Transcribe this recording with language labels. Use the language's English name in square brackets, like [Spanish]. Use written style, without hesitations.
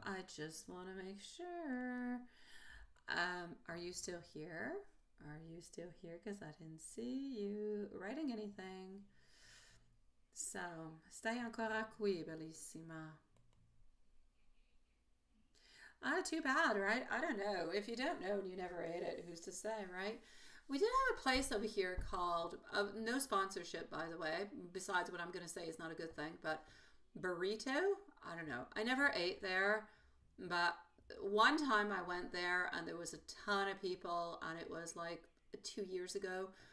[English] I just want to make sure. Are you still here? Are you still here? Because I didn't see you writing anything. [Italian] So, stai ancora qui, bellissima. [English] Too bad, right? I don't know. If you don't know and you never ate it, who's to say, right? We did have a place over here called, no sponsorship, by the way, besides what I'm going to say is not a good thing, but Burrito? I don't know. I never ate there, but one time I went there and there was a ton of people, and it was like 2 years ago.